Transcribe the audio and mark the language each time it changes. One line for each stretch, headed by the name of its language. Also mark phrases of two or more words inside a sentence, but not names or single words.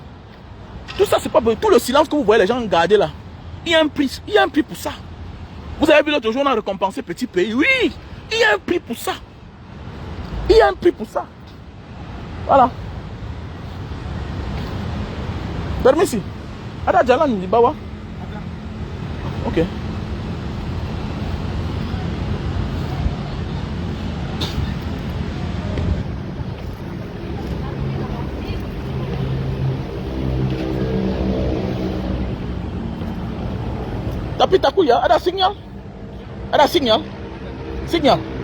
French: Tout ça c'est pas pour rien. Tout le silence que vous voyez les gens garder là. Il y a un prix. Il y a un prix pour ça. Vous avez vu l'autre jour on a récompensé petit pays. Oui, il y a un prix pour ça. Il y a un prix pour ça. Voilà. Permis.
Indonesian: Ada jalan di bawah. Ok. Tapi takut ya, ada sinyal. Ada sinyal. Sinyal.